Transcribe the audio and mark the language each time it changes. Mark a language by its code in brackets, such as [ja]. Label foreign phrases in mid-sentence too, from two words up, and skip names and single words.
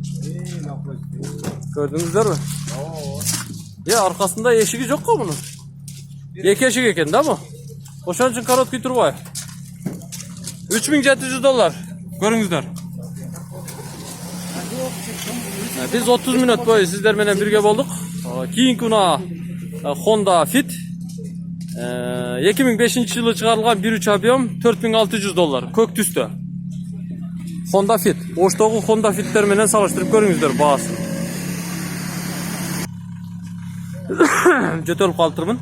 [ky] Көрдүңүздөрбү? Аркасында эшиги жок го мунун. Эки эшик экен да бу. Ошон үчүн короткий турбайбы? $3700. Көрүңүздөр. Биз 30 минут бою сиздер менен бирге болдук. Kийинки унаа Honda Fit. 2005-жылы чыгарылган 1.3 объем $4600. Көк түстө. Honda Fit. Оштогу Honda Fit'тер менен салыштырып көрүңүздөр баасын. Жөтөлүп калтырмын.